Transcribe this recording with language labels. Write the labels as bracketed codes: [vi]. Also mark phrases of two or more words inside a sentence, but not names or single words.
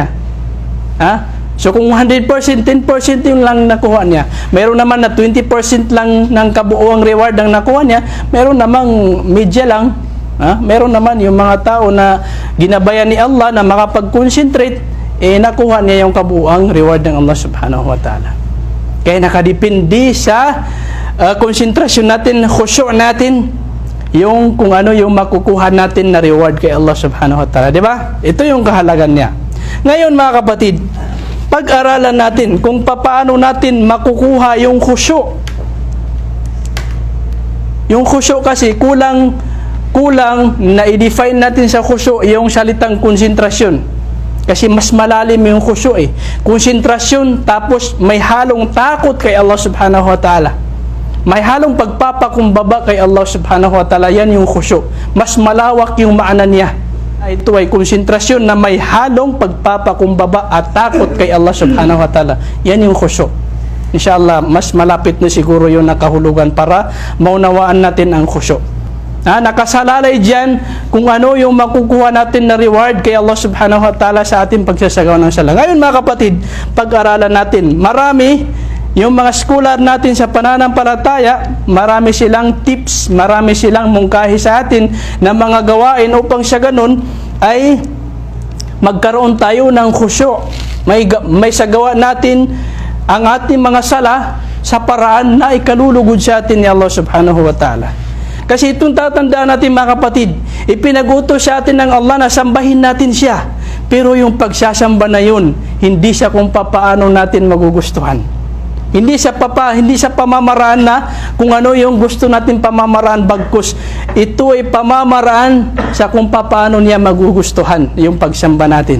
[tl] So kung 100%, 10% yung lang nakuha niya. Meron naman na 20% lang ng kabuuang reward ang nakuha niya. Meron namang media lang. Meron naman yung mga tao na ginabayan ni Allah na makapag-concentrate, nakuha niya yung kabuuang reward ng Allah [ar] سبحانه وتعالى. [tl] Kaya nakadepende sa konsentrasyon natin, khusyu' natin, yung kung ano yung makukuha natin na reward kay Allah [ar] سبحانه وتعالى. [tl] Diba? Ito yung kahalagan niya. Ngayon mga kapatid, pag-aralan natin kung paano natin makukuha yung khusyu'. Yung khusyu' kasi kulang na i-define natin sa khusyu' yung salitang konsentrasyon. Kasi mas malalim yung khusyu' konsentrasyon, tapos may halong takot kay Allah [ar] سبحانه وتعالى. [tl] May halong pagpapakumbaba kay Allah [ar] سبحانه وتعالى. [tl] Yan yung khusyu'. Mas malawak yung maana niya. Ito ay konsentrasyon na may halong pagpapakumbaba at takot kay Allah [ar] سبحانه وتعالى. [tl] Yan yung khusyu'. Inshallah, mas malapit na siguro yung nakahulugan para maunawaan natin ang khusyu'. Nakasalalay dyan kung ano yung makukuha natin na reward kay Allah [ar] سبحانه وتعالى [tl] sa ating pagsasagawa ng sala. Ngayon mga kapatid, pag-aralan natin, marami yung mga scholar natin sa pananampalataya, marami silang tips, marami silang mungkahi sa atin na mga gawain upang sa ganun ay magkaroon tayo ng khusyu'. May sagawa natin ang ating mga sala sa paraan na ikalulugod sa atin ni Allah [ar] سبحانه وتعالى. [tl] Kasi itong tatandaan natin mga kapatid, ipinag-utos sa atin ng Allah na sambahin natin siya. Pero yung pagsasamba na yun, hindi siya kung papaano natin magugustuhan. Hindi sa pamamaraan na kung ano yung gusto natin pamamaraan, bagkus ito ay pamamaraan sa kung papaano niya magugustuhan yung pagsamba natin.